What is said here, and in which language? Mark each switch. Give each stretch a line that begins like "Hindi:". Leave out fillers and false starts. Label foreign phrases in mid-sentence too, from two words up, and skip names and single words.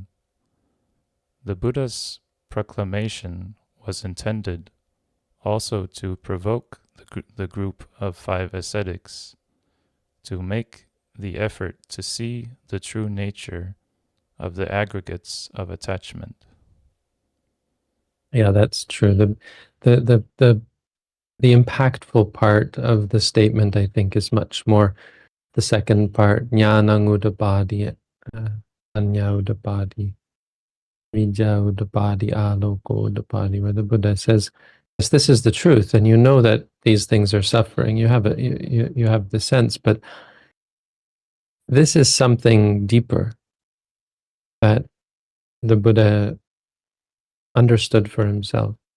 English: The Buddha's proclamation was intended also to provoke the group of 5 ascetics to make the effort to see the true nature of the aggregates of attachment. Yeah, that's true. The impactful part of the statement, I think, is much more the second part,
Pali: jnanang udapadi, anya udapadi, vijja udapadi, aloko udapadi,
English: where the Buddha says, yes, this is the truth, and you know that these things are suffering. You have you have the sense, but this is something deeper that the Buddha understood for himself.